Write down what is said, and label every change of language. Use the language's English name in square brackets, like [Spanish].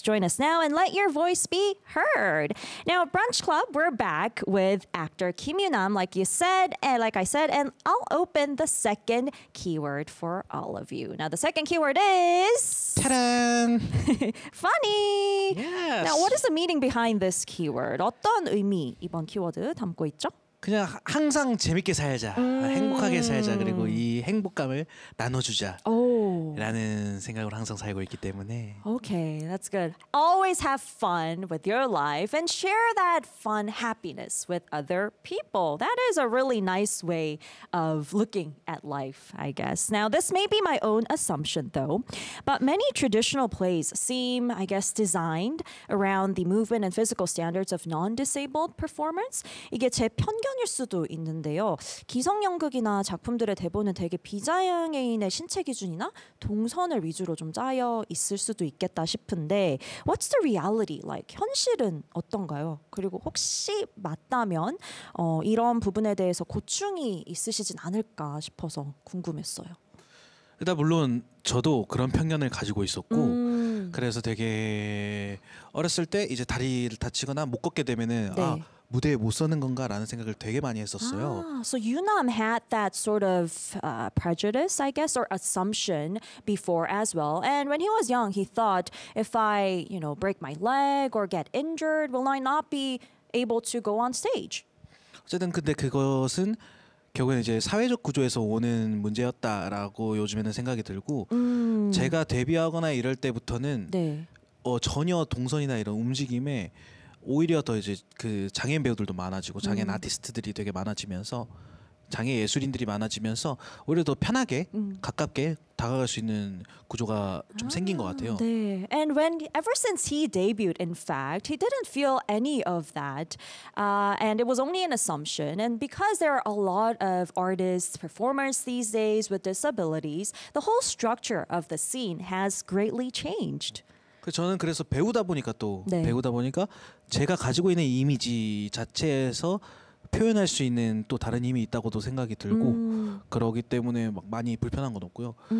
[English] Join us now and let your voice be heard. Now, Brunch Club, we're back with actor Kim Yoo-nam, like you said, and like I said, and I'll open the second keyword for all of you. Now, the second keyword is... Ta-da! Funny! Yes! Now, what is the meaning behind this keyword? [Korean] 어떤 의미 이번 키워드 담고 있죠? 그냥 항상 재밌게 살자, 행복하게 살자, 그리고 이 행복감을 나눠주자 라는 생각으로 항상 살고 있기 때문에. [English] Okay, that's good. Always have fun with your life and share that fun happiness with other people. That is a really nice way of looking at life, I guess. Now, this may be my own assumption, though, but many traditional plays seem, I guess, designed around the movement and physical standards of non-disabled performance. [Korean] 이게 제 편 견일 수도 있는데요. 기성 연극이나 작품들의 대본은 되게 비장애인의 신체 기준이나 동선을 위주로 좀 짜여 있을 수도 있겠다 싶은데, [English] what's the reality like? [Korean] 현실은 어떤가요? 그리고 혹시 맞다면 이런 부분에 대해서 고충이 있으시진 않을까 싶어서 궁금했어요. 일단 물론 저도 그런 편견을 가지고 있었고, 그래서 되게 어렸을 때 이제 다리를 다치거나 못 걷게 되면은 네. 아 무대에 못 서는 건가 라는 생각을 되게 많이 했었어요. [English] So Yoo-nam had that sort of prejudice, I guess, or assumption before as well. And when he was young, he thought, if I, you know, break my leg or get injured, will I not be able to go on stage? [Korean] 어쨌든 근데 그것은 결국엔 이제 사회적 구조에서 오는 문제였다라고 요즘에는 생각이 들고 제가 데뷔하거나 이럴 때부터는 네. 전혀 동선이나 이런 움직임에 오히려 더 이제 그 장애인 배우들도 많아지고 장애인 아티스트들이 되게 많아지면서 장애 예술인들이 많아지면서 오히려 더 편하게 가깝게 다가갈 수 있는 구조가 좀 생긴 것 같아요. 네. [English] And when ever since he debuted, in fact, he didn't feel any of that. And it was only an assumption. And because there are a lot of artists, performers these days with disabilities, the whole structure of the scene has greatly changed. [Korean] 저는 그래서 배우다 보니까 또 네. 배우다 보니까 제가 가지고 있는 이미지 자체에서 표현할 수 있는 또 다른 힘이 있다고도 생각이 들고 그러기 때문에 막 많이 불편한 건 없고요.